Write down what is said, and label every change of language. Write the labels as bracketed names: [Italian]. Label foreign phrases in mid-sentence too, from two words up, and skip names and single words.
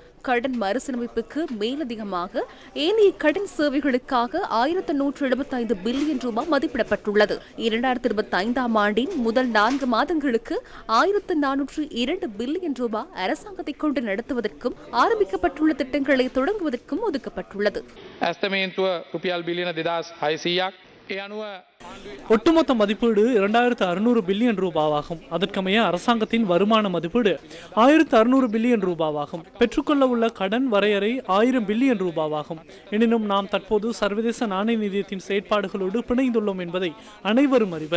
[Tamil] கடன் மறுசீரமைப்புக்கு மேலதிகமாக ஏனைய கடன் சேவைகளுக்காக 1175 பில்லியன் ரூபாய் மதிப்பிடப்பட்டுள்ளது. 2025ஆம் ஆண்டின் முதல் 4 மாதங்களுக்கு 1402 பில்லியன் ரூபாய் அரசாங்கத்தை கொண்டு நடத்துவதற்கும் ஆரம்பிக்கப்பட்டுள்ள திட்டங்களை தொடங்குவதற்கும் ஒதுக்கப்பட்டுள்ளது. [Sinhala] රුපියල් බිලියන 2600ක් ඒ අනුව [Tamil] ஒட்டுமொத்த மதிப்பீடு 2600 பில்லியன் ரூபாவாகும். அதற்கமைய அரசாங்கத்தின் வருமான மதிப்பீடு 1600 பில்லியன் ரூபாவாகும். பெற்றுக்கொள்ள உள்ள கடன் வரையறை 1000 பில்லியன் ரூபாவாகும். எனினும் நாம் தற்போது சர்வதேச நாணய நிதியத்தின் செயற்பாடுகளோடு பிணைந்துள்ளோம் என்பதை அனைவரும் அறிவர்.